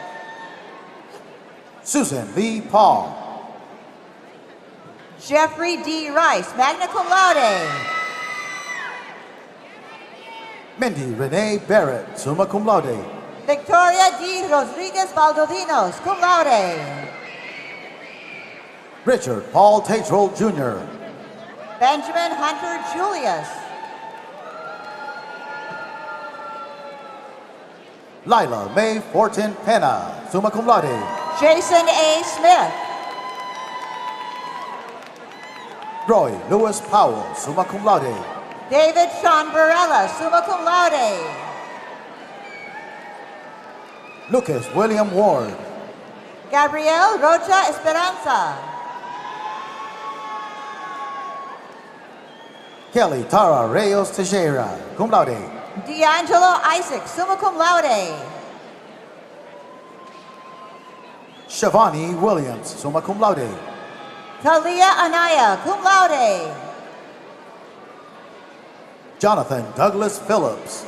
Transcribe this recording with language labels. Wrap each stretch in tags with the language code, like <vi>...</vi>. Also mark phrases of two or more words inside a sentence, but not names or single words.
<en>Susan Lee Paul. Jeffrey D. Rice,</en> <la>magna cum laude.</la> <en>Mindy Renee Barrett,</en> <la>summa cum laude.</la> <en>Victoria D. Rodriguez Valdovinos,</en> <la>cum laude.</la> <en>Richard Paul Tatral Jr. Benjamin Hunter Julius. Lila Mae Fortin Pena,</en> <la>summa cum laude.</la> <en>Jason A. Smith. Roy Lewis Powell,</en> <la>summa cum laude.</la> <en>David Sean Barella,</en> <la>summa cum laude.</la> <en>Lucas William Ward. Gabriel Rocha Esperanza. Kelly Tara Reyes Teixeira,</en> <la>cum laude.</la> <en>D'Angelo Isaac,</en> <la>summa cum laude.</la> <en>Shivani Williams,</en> <la>summa cum laude.</la> <en>Talia Anaya,</en> <la>cum laude.</la> <en>Jonathan Douglas Phillips.</en>